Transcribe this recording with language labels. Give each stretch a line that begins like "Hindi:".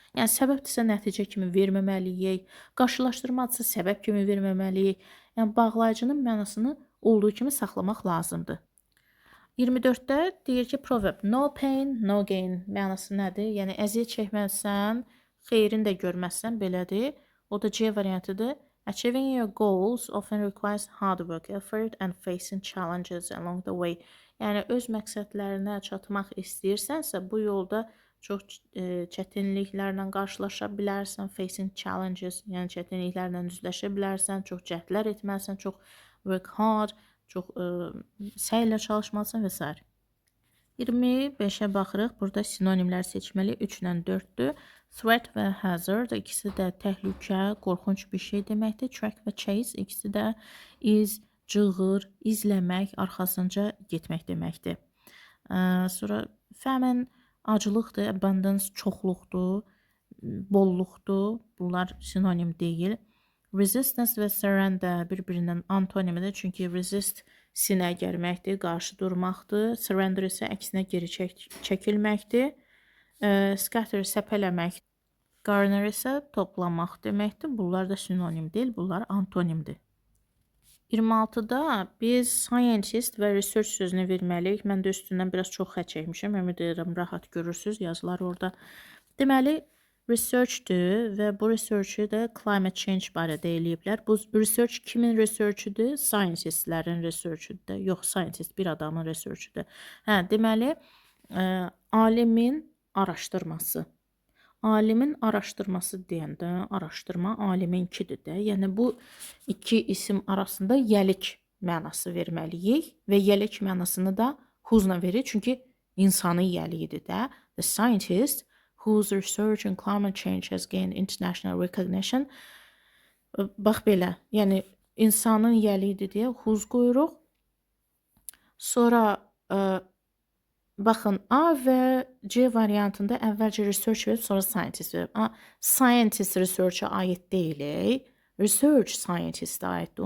Azerbaijani: Yəni, səbəbdirsə nəticə kimi verməməliyik, qarşılaşdırmadırsa səbəb kimi verməməliyik. Yəni, bağlayıcının mənasını olduğu kimi saxlamaq lazımdır. 24-də deyir ki, proverb, no pain, no gain mənası nədir? Yəni, əziyyət çəkməlisən, xeyrini də görməzsən, belədir. O da C variantıdır.
English: Achieving your goals often requires hard work, effort and facing challenges along the way.
Azerbaijani: Yəni, öz məqsədlərinə çatmaq istəyirsənsə, bu yolda çox çətinliklərlə qarşılaşa bilərsən, facing challenges, yəni çətinliklərlə üzləşə bilərsən, çox cəhdlər etməlisən, çox work hard, çox səylə çalışmalısın və s. 25-ə baxırıq. Burada sinonimlər seçməli. 3 ilə 4-dür. Threat və hazard ikisi də təhlükə, qorxunc bir şey deməkdir. Track və chase ikisi də iz, cığır, izləmək, arxasınca getmək deməkdir. Sonra famine acılıqdır, abundance çoxluqdur, bolluqdur. Bunlar sinonim deyil. Resistance və surrender bir-birindən antonimidir. Çünki resist sinə gərməkdir, qarşı durmaqdır. Surrender isə əksinə geri çəkilməkdir. Scatter səpələmək, garner isə toplamaq deməkdir. Bunlar da sinonim deyil, bunlar antonimdir. 26-da biz scientist və research sözünü verməliyik. Mən də üstündən biraz çox xət çəkmişəm. Ümid edirəm, rahat görürsünüz yazılar orada. Deməli, research'dır və bu research'ı da climate change barədə eləyiblər. Bu research kimin research'ıdır? Scientistlərin research'ıdır. Yox, scientist bir adamın research'ıdır. Deməli, alimin araşdırması. Alimin araşdırması deyəndə, araşdırma aliminkidir də. Yəni, bu iki isim arasında yəlik mənası verməliyik və yelek mənasını da whose-la veririk, çünki insanın yəliyidir də.
English: The scientist whose research on climate change has gained international recognition.
Azerbaijani: Bax belə, yəni insanın yəliyidir deyə whose qoyuruq. Sonra baxın, A və C variantında əvvəlcə research verib, sonra scientist verib. Scientist research-a aid deyil. Research scientist-ə aiddir.